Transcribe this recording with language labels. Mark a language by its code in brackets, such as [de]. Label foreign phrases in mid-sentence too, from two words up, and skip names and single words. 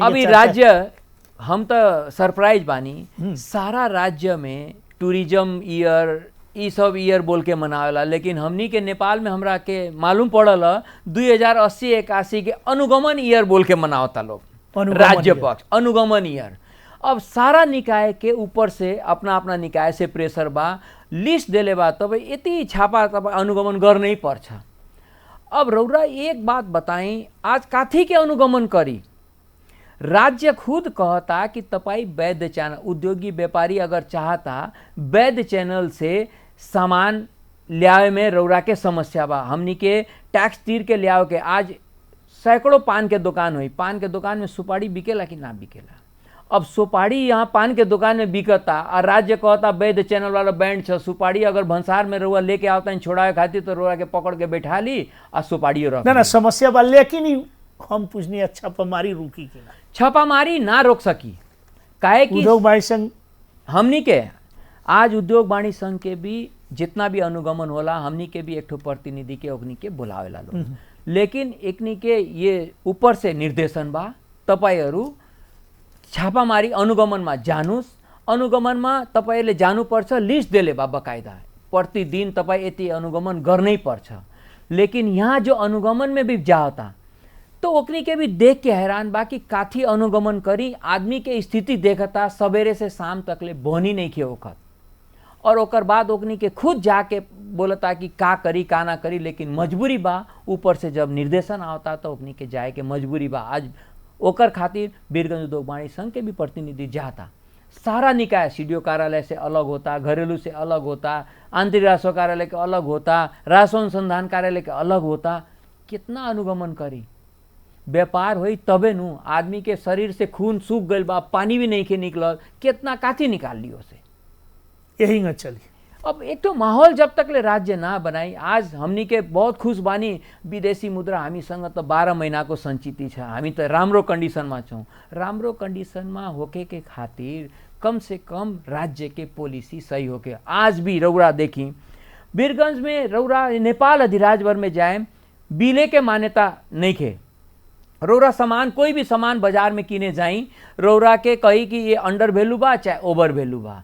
[bho] अभी राज्य, हम तो सरप्राइज बानी, सारा राज्य में [en] tourism year [bho] ई सब ईयर बोल के मनावेला, लेकिन हमनी के नेपाल में हमरा के मालूम पड़ल 2080-81 के अनुगमन ईयर बोल के मनावता लोग, राज्य पक्ष अनुगमन ईयर। अब सारा निकाय के ऊपर से अपना अपना निकाय से प्रेशर बा, लिस्ट देले बा, [ne] तब यति छापा तब अनुगमन गर्नै पर्छ। [bho] अब रौरा एक बात बताई, आज काथी के अनुगमन करी? राज्य खुद कहता कि तपाईँ वैध चैनल, उद्योगी व्यापारी अगर चाहता वैध चैनल से सामान ल्यावे में रौरा के समस्या बा, हमनी के टैक्स तीर के ल्यावे के। आज सैकड़ों पान के दुकान हुई, पान के दुकान में सुपारी बिकेला कि ना बिकेला? अब सुपारी यहाँ पान के दुकान में बिकता और राज्य कहता वैध चैनल वाला बैंड छ, सुपारी अगर भंसार में रउआ लेके आवता छोड़ावे खातिर तो रउआ के पकड़ के बैठा ली और सुपारी रख ना समस्या बा। लेकिन हम पूछनी छापामारी रुकी कि ना? छापामारी ना रोक सकी, काहे कि उद्योग वाणिज्य संघ हमनी के आज उद्योग वाणिज्य संघ के भी जितना भी अनुगमन होला, हमनी के भी एक ठो प्रतिनिधि के ओकनी के बुलावेला लोग, लेकिन एकनी के ये ऊपर से निर्देशन बा, [ne] तपाईहरू छापामारी अनुगमनमा जानुस्, अनुगमनमा तपाईले जानुपर्छ, [bho] लिस्ट देले बा बकायदा, [ne] प्रतिदिन तपाईँ यति अनुगमन गर्नै पर्छ। [bho] लेकिन यहाँ जो अनुगमन में भी जाता तो ओकनी के भी देख के हैरान बा कि काथी अनुगमन करी, आदमी के स्थिति देखता सवेरे से शाम तक ले बनी नहीं खे ओखत, और ओकर बाद ओकनी के खुद जाके बोलता कि का करी का ना करी, लेकिन मजबूरी बा, ऊपर से जब निर्देशन आवता तो ओकनी के जाए के मजबूरी बा। आज ओकर खातिर वीरगंज उद्योग वाणिज्य संघ के भी प्रतिनिधि जाता, सारा निकाय सीडीओ कार्यालय से अलग होता, घरेलू से अलग होता, आंतरिक राजस्व कार्यालय के अलग होता, राजस्व अनुसंधान कार्यालय के अलग होता, कितना अनुगमन करी? व्यापार होई तबे नु, आदमी के शरीर से खून सूख गइल बा, पानी भी नहीं के निकलल, कितना काथी निकाल लियो से, यही न चली। अब एक तो माहौल जब तक ले राज्य ना बनाई, आज हमनी के बहुत खुश बानी, [ne] विदेशी मुद्रा हामीसँग तो 12 महीना को संचिति छ, हामी तो राम्रो कंडीशन में छौं। [bho] राम्रो कंडीशन में होके के खातिर कम से कम राज्य के पॉलिसी सही होके। आज भी रौरा देखी वीरगंज में, रौरा नेपाल अधिराज भर में जाए, बिले के मान्यता नहीं खे, रौरा सामान कोई भी सामान बाजार में किने जाई, रौरा के कही कि ये [en] under value [bho] बा चाहे [en] over value [bho] बा।